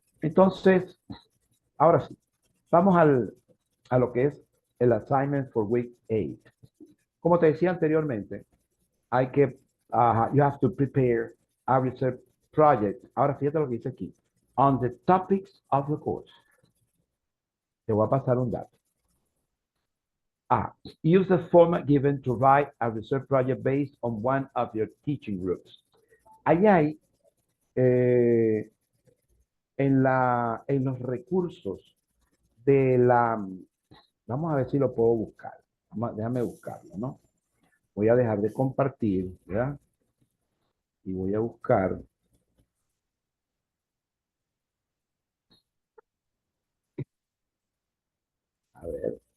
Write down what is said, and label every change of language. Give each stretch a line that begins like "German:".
Spanish: Entonces, ahora sí, vamos a lo que es el
English: assignment for week 8.
Spanish: Como te decía anteriormente, hay que,
English: you have to prepare a research project.
Spanish: Ahora fíjate lo que dice aquí.
English: On the topics of the course.
Spanish: Te voy a pasar un dato. A.
English: Use the format given to write a research project based on one of your teaching groups.
Spanish: Allá hay, eh, en los recursos de la, vamos a ver si lo puedo buscar. Déjame buscarlo, ¿no? Voy a dejar de compartir, ¿verdad? Y voy a buscar, a ver,